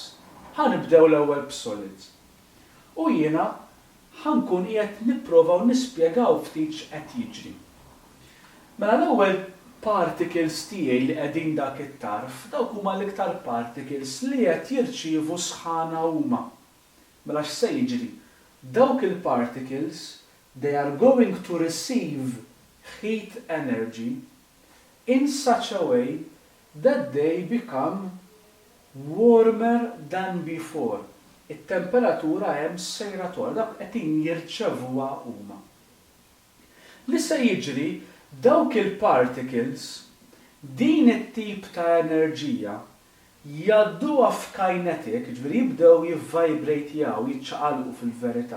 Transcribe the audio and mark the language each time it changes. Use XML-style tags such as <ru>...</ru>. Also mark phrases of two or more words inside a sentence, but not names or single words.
<mt>Ħanibdew l-ewwel b'solids. U jiena ħankun qiegħed nipprova u nispjegaw ftit x'qed jiġri. Mela l-ewwel particles tiegħi li qegħdin dak it-tarf, dawk huma l-iktar particles li qed jirċievu sħana huma. Mela x'se jiġri? Dawk il-particles</mt> <en>they are going to receive heat energy in such a way that they become warmer than before.</en> <mt>It-temperatura hemm sejra tol, dak qed jirċevuha huma. Li se jiġri dawk il-particles din it-tip ta' enerġija jgħadduha f'kinetic, ġifieri jibdew jivvibrejtjaw, jiċċaqalqu fil-verità.</mt>